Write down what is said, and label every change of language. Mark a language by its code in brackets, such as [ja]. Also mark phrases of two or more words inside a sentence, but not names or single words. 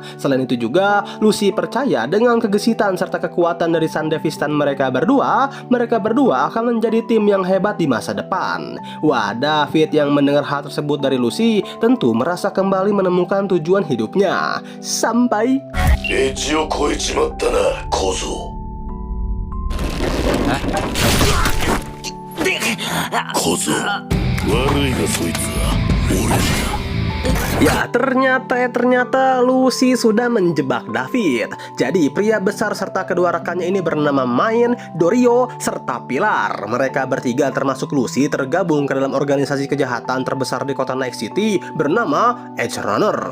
[id] Selain itu juga, Lucy percaya dengan kegesitan serta kekuatan dari Sandevistan mereka berdua akan menjadi tim yang hebat di masa depan. Wah, David yang mendengar hal tersebut dari Lucy tentu merasa kembali menemukan tujuan hidupnya. Sampai [ja] エッジを超えちまったな、小僧。小僧、悪いがそいつは俺だ。 [id] Ya, ternyata Lucy sudah menjebak David. Jadi pria besar serta kedua rekannya ini bernama Main, Dorio, serta Pilar. Mereka bertiga termasuk Lucy tergabung ke dalam organisasi kejahatan terbesar di kota Night City bernama Edge Runner.